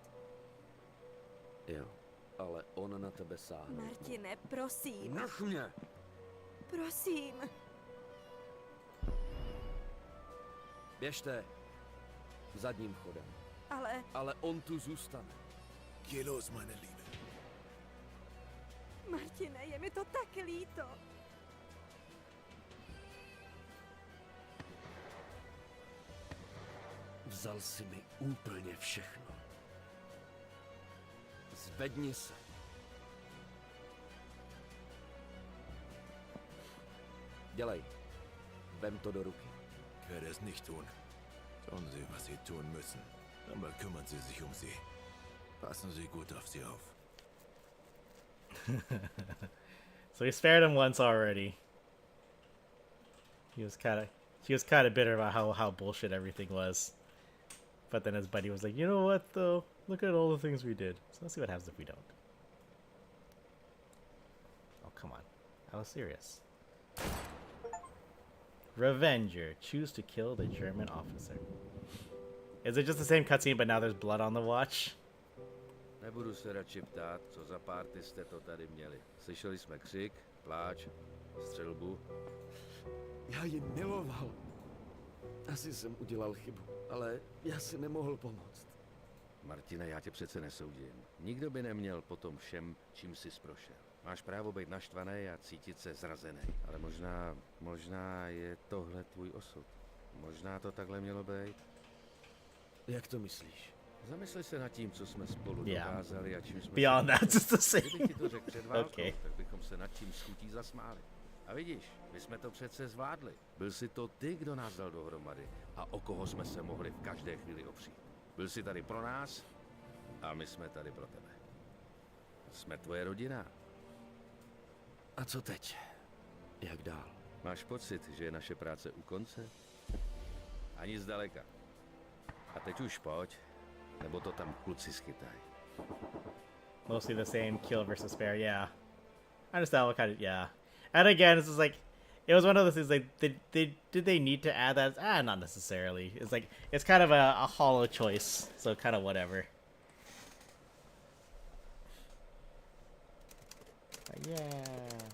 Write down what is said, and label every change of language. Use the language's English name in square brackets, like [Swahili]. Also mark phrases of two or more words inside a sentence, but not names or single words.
[Czech] Jo, ale on na tebe sáhne. Martine, prosím. Nech mě! Prosím. Běžte. Zadním chodem. Ale on tu zůstane. [German] Geh los, meine Liebe. [Czech] Martine, je mi to tak líto. Vzal si mi úplně všechno. Zvedni se. Dělej. Vem to do ruky. [German] Ich werde es nicht tun. Tun Sie, was Sie tun müssen. Aber kümmern Sie sich um sie. Passen Sie gut auf sie auf. [English] So he spared him once already. He was kind of bitter about how bullshit everything was. But then his buddy was like, you know what though? Look at all the things we did. So let's see what happens if we don't. Oh, come on. I was serious. Revenger. Choose to kill the German officer. Is it just the same cutscene, but now there's blood on the watch? [Czech] Nebudu se radši ptát, co za párty jste to tady měli. Slyšeli jsme křik, pláč, střelbu. Já ji miloval. Asi jsem udělal chybu, ale já si nemohl pomoct. Martine, já tě přece nesoudím. Nikdo by neměl po tom všem, čím jsi prošel. Máš právo být naštvaný a cítit se zrazený. Ale možná je tohle tvůj osud. Možná to takhle mělo být. Jak to myslíš? Zamysli se nad tím, co jsme spolu dokázali a čím jsme... [English] Beyond that, it's the same. [Czech] Kdybych ti to řekl před válkou, Okay. tak bychom se nad tím s chutí zasmáli. A vidíš, my jsme to přece zvládli. Byl jsi to ty, kdo nás dal dohromady a o koho jsme se mohli v každé chvíli opřít. Byl jsi tady pro nás a my jsme tady pro tebe. Jsme tvoje rodina. A co teď? Jak dál? Máš pocit, že je naše práce u konce? Ani zdaleka. A teď už pojď, nebo to tam kluci schytají. [English] Mostly the same kill versus spare, yeah. I understand what kind of, yeah. And again, it's just like, it was one of those things like, did they need to add that? Ah, not necessarily. It's like, it's kind of a hollow choice, so kind of whatever. But yeah.